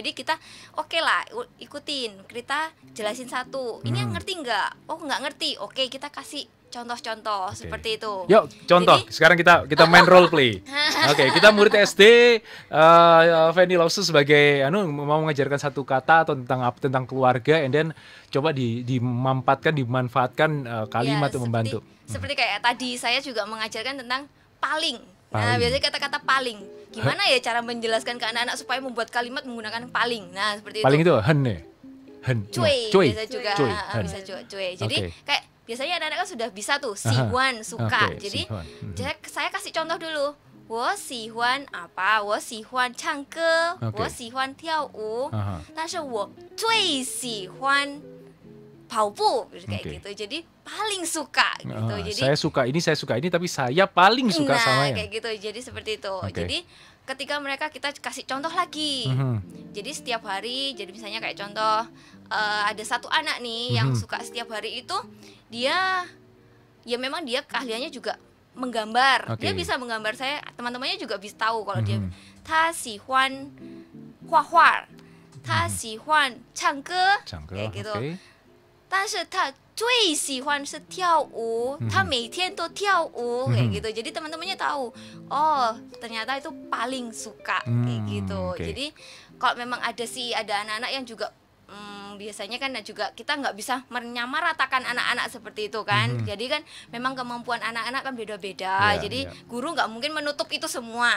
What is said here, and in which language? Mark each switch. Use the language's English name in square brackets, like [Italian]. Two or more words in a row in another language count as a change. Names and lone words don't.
[Indonesian] Jadi kita oke lah, ikutin, kita jelasin satu. Ini yang ngerti nggak? Oh nggak ngerti. Oke, kita kasih contoh-contoh seperti itu. Yuk contoh. Jadi, sekarang kita main [English] role play. [Indonesian] Kita murid SD, Feni Lawson sebagai mau mengajarkan satu kata atau tentang keluarga, [English] and then [Indonesian] coba dimanfaatkan kalimat untuk membantu. Seperti kayak tadi saya juga mengajarkan tentang paling. Nah, biasanya kata-kata paling. Gimana ya cara menjelaskan ke anak-anak supaya membuat kalimat menggunakan paling. Nah, seperti paling itu. Paling itu cuy. Biasa juga bisa cuy. Jadi kayak biasanya anak-anak kan sudah bisa tuh sihuan, suka. Jadi saya kasih contoh dulu. [Chinese] 我喜欢apa? 我喜欢唱歌，我喜欢跳舞，但是我最喜欢跑步 [Indonesian] kayak gitu. Jadi paling suka gitu. Jadi saya suka ini tapi saya paling suka sama kayak gitu. Jadi seperti itu. Jadi ketika kita kasih contoh lagi. Jadi setiap hari, jadi misalnya kayak contoh ada satu anak nih yang suka setiap hari itu dia memang dia keahliannya juga menggambar. Dia bisa menggambar. Saya teman-temannya juga bisa tahu kalau dia [Chinese] 他喜欢画画，他喜欢唱歌， [Indonesian] kayak gitu. [Chinese] 但是他最喜欢是跳舞，他每天都跳舞 [Indonesian] kayak gitu. Jadi teman-temannya tahu, oh ternyata itu paling suka kayak gitu. Jadi kalau memang ada anak-anak yang juga biasanya kan juga kita nggak bisa menyamaratakan anak-anak seperti itu kan. Jadi kan memang kemampuan anak-anak kan beda-beda. Jadi guru nggak mungkin menutup itu semua.